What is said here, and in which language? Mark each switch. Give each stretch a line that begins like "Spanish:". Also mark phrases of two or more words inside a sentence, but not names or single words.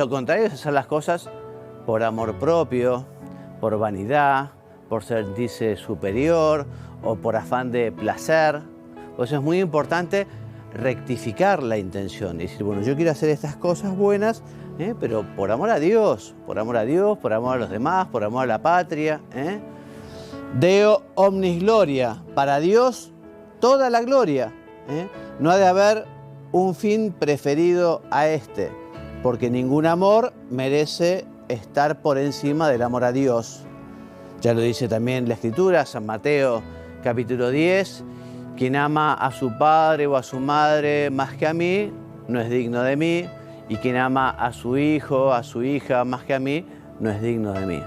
Spanish: Lo contrario es hacer las cosas por amor propio, por vanidad, por sentirse superior o por afán de placer. Por eso es muy importante rectificar la intención y decir, bueno, yo quiero hacer estas cosas buenas, pero por amor a Dios, por amor a Dios, por amor a los demás, por amor a la patria.
Latin: Deo omnis gloria,
Spanish: para Dios toda la gloria. No ha de haber un fin preferido a este, porque ningún amor merece estar por encima del amor a Dios. Ya lo dice también la Escritura, San Mateo capítulo 10, quien ama a su padre o a su madre más que a mí, no es digno de mí, y quien ama a su hijo, a su hija más que a mí, no es digno de mí.